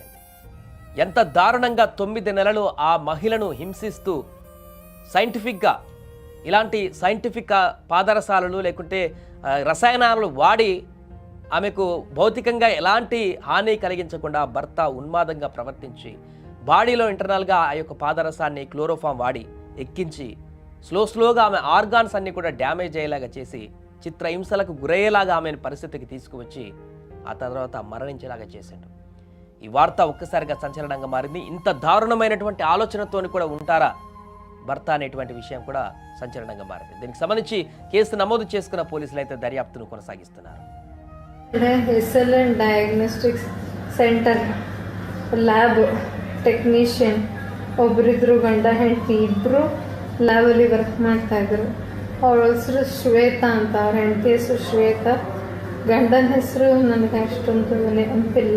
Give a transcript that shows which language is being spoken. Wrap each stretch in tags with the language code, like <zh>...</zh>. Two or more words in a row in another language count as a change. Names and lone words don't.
<te>ఎంత దారుణంగా 9 నెలలు ఆ మహిళను హింసిస్తూ సైంటిఫిక్గా, ఇలాంటి సైంటిఫిక్ పాదరసాలను లేకుంటే రసాయనాలను వాడి ఆమెకు భౌతికంగా ఎలాంటి హాని కలిగించకుండా భర్త ఉన్మాదంగా ప్రవర్తించి బాడీలో ఇంటర్నల్గా ఆ యొక్క పాదరసాన్ని, క్లోరోఫామ్ వాడి ఎక్కించి స్లోగా ఆమె ఆర్గాన్స్ అన్ని కూడా డ్యామేజ్ అయ్యేలాగా చేసి చిత్రహింసలకు గురయ్యేలాగా ఆమె పరిస్థితికి తీసుకువచ్చి ఆ తర్వాత మరణించేలాగా చేశాడు. ఈ వార్త ఒక్కసారిగా సంచలనంగా మారింది. ఇంత దారుణమైనటువంటి ఆలోచనతోని కూడా ఉంటారా భర్త అనేటువంటి విషయం కూడా సంచలనంగా మారింది. దీనికి సంబంధించి కేసు నమోదు చేసుకున్న పోలీసులు అయితే దర్యాప్తును కొనసాగిస్తున్నారు.</te> <kn>SLN ಡಯಾಗ್ನೋಸ್ಟಿಕ್ಸ್ ಸೆಂಟರ್</kn> <en>lab technician</en> <kn>ಒಬ್ಬರಿದ್ರು, ಗಂಡ ಹೆಂಡತಿ ಇಬ್ಬರು ಲ್ಯಾಬಲ್ಲಿ ವರ್ಕ್ ಮಾಡ್ತಾ ಇದ್ರು. ಅವಳ ಹೆಸರು ಶ್ವೇತಾ ಅಂತ, ಅವ್ರ ಹೆಂಡತಿ ಹೆಸರು ಶ್ವೇತಾ, ಗಂಡನ ಹೆಸರು ನನಗೆ ಅಷ್ಟೊಂದು ನೆನಪಿಲ್ಲ.</kn>